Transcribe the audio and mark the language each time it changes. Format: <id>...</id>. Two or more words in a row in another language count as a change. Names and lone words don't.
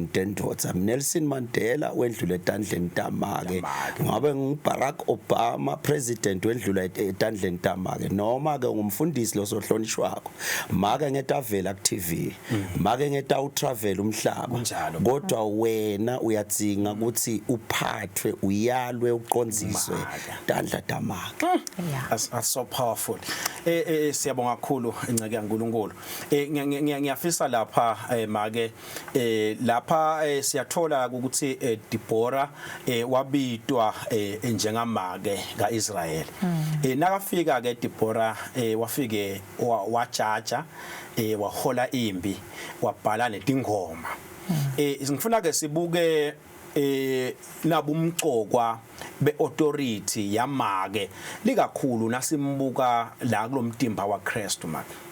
<ss>tendodza Nelson Mandela wendlula etandleni tamake ngabe nguBarack Obama president wendlula etandleni tamake noma ke ngumfundisi losohlonishwako make ngetavela ku TV make ngeta utravel umhlaba kodwa wena uyadzinga ukuthi uphathwe uyalwe uqondziswe tandla tamake</ss> <en>that's so powerful</en> <ss>siyabonga kakhulu Nceke kaNkulunkulu ngiyafisa lapha make lapha siyathola ukuthi Deborah wabitwa njengamake kaIsrael nakafika ke Deborah wafike wajaja wahola impi wabhala netingoma ngifuna ke sibuke nabumcokwa beauthority yamake likakhulu nasimbuka la kulomtimba waKristu manje.</ss>